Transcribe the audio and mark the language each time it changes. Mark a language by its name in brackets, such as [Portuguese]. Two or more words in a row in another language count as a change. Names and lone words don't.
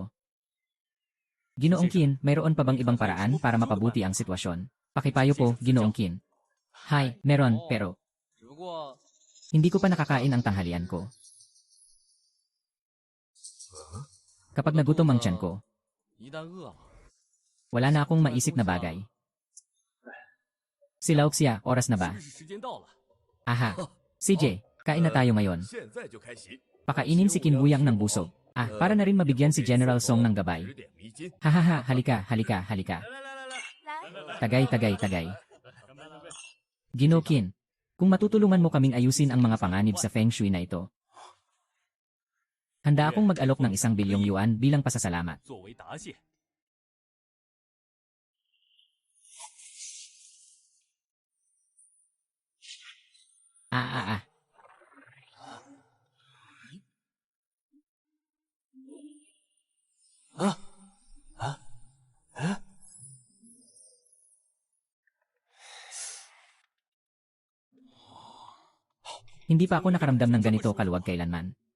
[Filipino] Ginoong Qin, mayroon pa bang ibang paraan para mapabuti ang sitwasyon? Pakipayo po, Ginoong Qin. Hay, meron, pero [Chinese] 只不过 [Filipino] hindi ko pa nakakain ang tanghalian ko. Kapag nagutom ang tiyan ko, [Chinese] 一旦饿了， [Filipino] wala na akong maisip na bagay. Si Lauxia, oras na ba? [Chinese] 是时间到了， [Filipino] Aha. CJ, kain na tayo ngayon. [Chinese] 现在就开席。 [Filipino] Pakainin si Qin Wuyang ng busog. Para na rin mabigyan si General Song ng gabay. [Chinese] 指点迷津。 [Filipino] Hahaha, halika, halika, halika. [Chinese] 来， [Filipino] Tagay, tagay, tagay. Ginoo Qin, kung matutulungan mo kaming ayusin ang mga panganib sa Feng Shui na ito, handa akong mag-alok ng 1 bilyong yuan bilang pasasalamat. [Chinese] 作为答谢， Ah, ah, ah. [Filipino] Hindi pa ako nakaramdam ng ganito kaluwag kailanman.